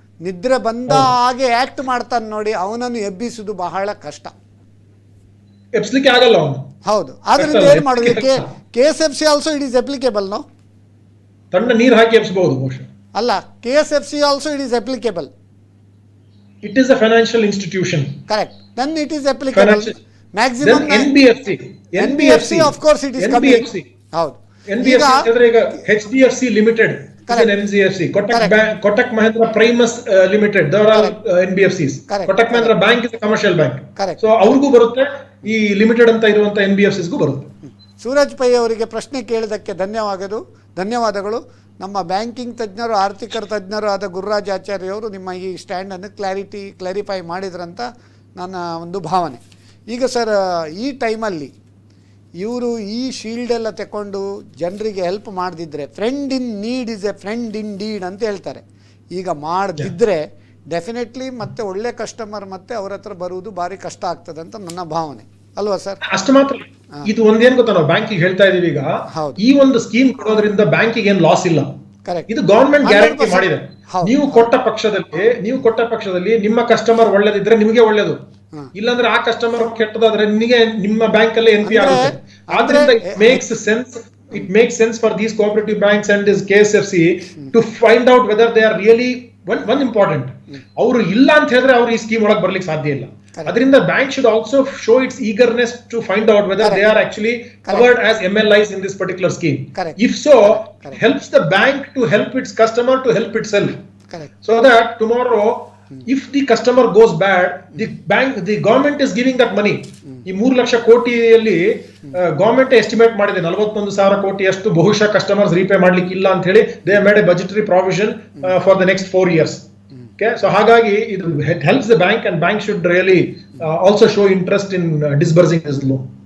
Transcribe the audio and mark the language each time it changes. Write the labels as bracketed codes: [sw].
[kn] ನಿದ್ರೆ ಬಂದ ಹಾಗೆ ಆಕ್ಟ್ ಮಾಡ್ತಾನೆ ನೋಡಿ, ಅವನನ್ನು ಎಬ್ಬಿಸುವುದು ಬಹಳ ಕಷ್ಟ. ಎಬ್ಸ್ಲಿಕ್ಕೆ ಆಗಲ್ಲ ಅವನು. ಹೌದು, ಆದ್ರಿಂದ ಏನ್ ಮಾಡುದು? [en] KSFC also it is applicable. No, [kn] ತಣ್ಣ ನೀರು ಹಾಕಿ ಎಬ್ಸಬಹುದು ಬಹುಶಃ. [en] ಅಲ್ಲ, KSFC also it is applicable. It is a financial institution. Correct. Then it is applicable. Maximum. Then NBFC of course it is coming. [kn] ಹೌದು. [en] NBFC [kn] ಅಂದ್ರೆ ಈಗ [en] HDFC Limited is an NBFC. Kotak Mahindra Primus Limited, they are all NBFCs. Kotak Mahindra Bank is a commercial bank. [kn] So ಅವ್ರಿಗೂ ಬರುತ್ತೆ, ಈ limited ಅಂತ ಇರುವಂತ NBFCsಗೂ ಬರುತ್ತೆ. Suraj pi ಅವರಿಗೆ ಪ್ರಶ್ನೆ ಕೇಳಿದಕ್ಕೆ ಧನ್ಯವಾದಗಳು. ನಮ್ಮ ಬ್ಯಾಂಕಿಂಗ್ ತಜ್ಞರು, ಆರ್ಥಿಕ ತಜ್ಞರು ಆದ ಗುರುರಾಜ್ ಆಚಾರ್ಯ ಅವರು ನಿಮ್ಮ ಈ ಸ್ಟ್ಯಾಂಡನ್ನು ಕ್ಲಾರಿಫೈ ಮಾಡಿದ್ರಂತ ನನ್ನ ಒಂದು ಭಾವನೆ. ಈಗ ಸರ್, ಈ ಟೈಮಲ್ಲಿ ಇವರು ಈ ಶೀಲ್ಡ್ ಎಲ್ಲ ತಗೊಂಡು ಜನರಿಗೆ ಹೆಲ್ಪ್ ಮಾಡದಿದ್ದರೆ, [en] friend in need is a friend in deed [kn] ಅಂತ ಹೇಳ್ತಾರೆ. ಈಗ ಮಾಡದಿದ್ದರೆ ಡೆಫಿನೆಟ್ಲಿ ಮತ್ತೆ ಒಳ್ಳೆ ಕಸ್ಟಮರ್ ಮತ್ತೆ ಅವ್ರ ಹತ್ರ ಬರುವುದು ಭಾರಿ ಕಷ್ಟ ಆಗ್ತದೆ ಅಂತ ನನ್ನ ಭಾವನೆ, ಅಲ್ವಾ ಸರ್? ಅಷ್ಟು ಮಾತ್ರ. ಇದು ಒಂದೇನ್ ಗೊತ್ತಾ, ನಾವು ಬ್ಯಾಂಕಿಗೆ ಹೇಳ್ತಾ ಇದೀವಿ ಈಗ, ಈ ಒಂದು ಸ್ಕೀಮ್ ಕೊಡೋದ್ರಿಂದ ಬ್ಯಾಂಕಿಗೆ ಏನ್ ಲಾಸ್ ಇಲ್ಲ. ಇದು ಗವರ್ಮೆಂಟ್ ಗ್ಯಾರಂಟಿ ಮಾಡಿದೆ. ನೀವು ಕೊಟ್ಟ ಪಕ್ಷದಲ್ಲಿ ನಿಮ್ಮ ಕಸ್ಟಮರ್ ಒಳ್ಳೇದಿದ್ರೆ ನಿಮಗೆ ಒಳ್ಳೇದು, ಇಲ್ಲಾಂದ್ರೆ ಆ ಕಸ್ಟಮರ್ ಕೆಟ್ಟದಾದ್ರೆ ನಿಮಗೆ ನಿಮ್ಮ ಬ್ಯಾಂಕ್ ಅಲ್ಲೇ NP ಆಗುತ್ತೆ. ಆದ್ರಿಂದ [en] it makes sense for these cooperative banks and this KSFC to find out whether they are really one important. [kn] ಅವರು ಇಲ್ಲ ಅಂತ ಹೇಳಿದ್ರೆ ಅವ್ರು ಈ ಸ್ಕೀಮ್ ಒಳಗೆ ಬರ್ಲಿಕ್ಕೆ ಸಾಧ್ಯ ಇಲ್ಲ. ಅದರಿಂದ [en] Bank should also show its eagerness to find out whether they are actually covered as MLIs in this particular scheme. If so, helps the bank to help its customer to help itself. So that tomorrow if the customer goes bad, the government is giving that money. [kn] ಈ 3 lakh ಕೋಟಿಯಲ್ಲಿ government estimate ಮಾಡಿದೆ 41,000 ಕೋಟಿ ಅಷ್ಟು ಬಹುಶಃ customers repay ಮಾಡ್ಲಿಕ್ಕೆ ಇಲ್ಲ ಅಂತ ಹೇಳಿ [en] They made a budgetary provision for the next 4 years. So [kn] ಹಾಗಾಗಿ ಇದು [en] helps the bank and bank should really also show interest in disbursing this loan.